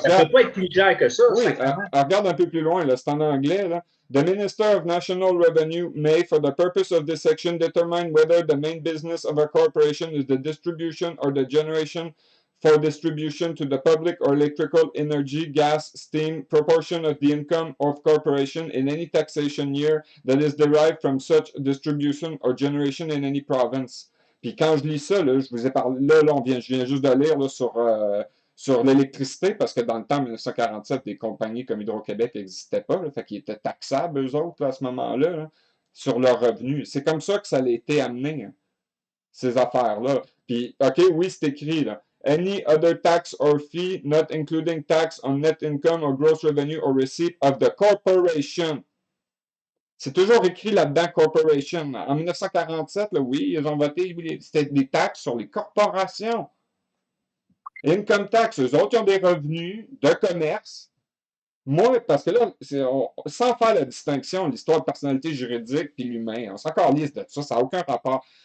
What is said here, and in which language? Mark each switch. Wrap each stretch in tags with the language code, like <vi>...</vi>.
<fr>ça ne peut pas être plus clair que ça. Oui, regarde un peu plus loin, là, c'est en anglais. Là.</fr> <en>The Minister of National Revenue may, for the purpose of this section, determine whether the main business of a corporation is the distribution or the generation for distribution to the public or electrical, energy, gas, steam, proportion of the income of corporation in any taxation year that is derived from such distribution or generation in any province.</en> <fr>Puis quand je lis ça, là, je vous ai parlé, là je viens juste de lire là, sur l'électricité, parce que dans le temps, 1947, des compagnies comme Hydro-Québec n'existaient pas, là, fait qu'ils étaient taxables, eux autres, là, à ce moment-là, là, sur leurs revenus. C'est comme ça que ça a été amené, hein, ces affaires-là. Puis, OK, oui, c'est écrit, là.</fr> <en>Any other tax or fee, not including tax on net income or gross revenue or receipt of the corporation.</en> <fr>C'est toujours écrit là-dedans, corporation. En 1947, là, oui, ils ont voté, c'était des taxes sur les corporations. Income tax, eux autres, ils ont des revenus de commerce. Moi, parce que là, sans faire la distinction, l'histoire de personnalité juridique puis l'humain, on s'en calisse de ça, ça n'a aucun rapport.</fr>